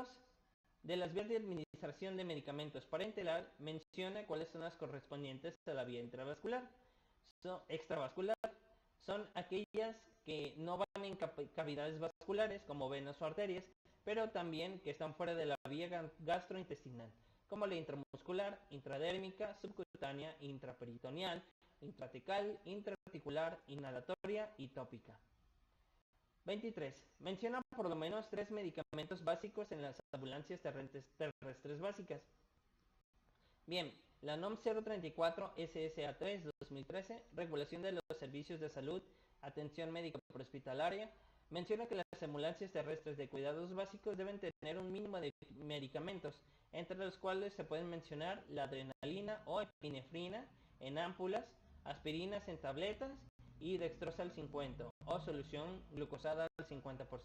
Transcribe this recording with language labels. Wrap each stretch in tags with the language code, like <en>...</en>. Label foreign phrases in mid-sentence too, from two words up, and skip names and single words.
<es>De las vías de administración de medicamentos parenteral, menciona cuáles son las correspondientes a la vía intravascular. Extravascular son aquellas que no van en cavidades vasculares como venas o arterias, pero también que están fuera de la vía gastrointestinal, como la intramuscular, intradérmica, subcutánea, intraperitoneal, intratecal, intraarticular, inhalatoria y tópica. 23. Menciona por lo menos 3 medicamentos básicos en las ambulancias terrestres básicas. Bien, la NOM 034 SSA3 2013, regulación de los servicios de salud, atención médica prehospitalaria, menciona que las ambulancias terrestres de cuidados básicos deben tener un mínimo de medicamentos, entre los cuales se pueden mencionar la adrenalina o epinefrina en ámpulas, aspirinas en tabletas y dextrosa al 50 o solución glucosada al 50%.</es>